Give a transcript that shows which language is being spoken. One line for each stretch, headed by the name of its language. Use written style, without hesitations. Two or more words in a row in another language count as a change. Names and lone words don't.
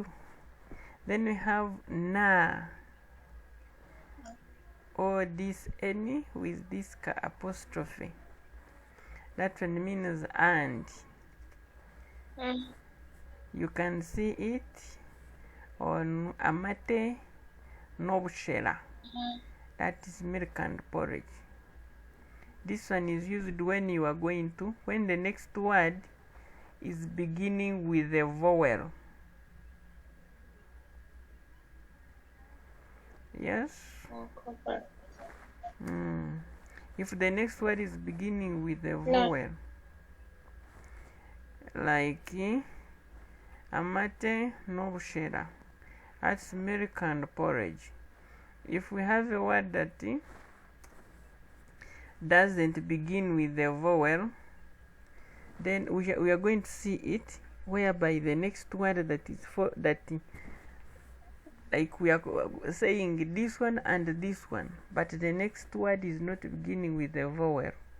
English: Then we have na, or this any with this apostrophe. That one means and. You can see it on
Nyankole: amate nobushera.
English: That is milk and porridge. This one is used when you are going to, when the next word is beginning with a vowel. Yes? If the next word is beginning with a vowel, like
Nyankole: amate nobushera,
English: that's milk and porridge. If we have a word that doesn't begin with a vowel, then we are going to see it, whereby the next word that is like we are saying this one and this one, but the next word is not beginning with a vowel.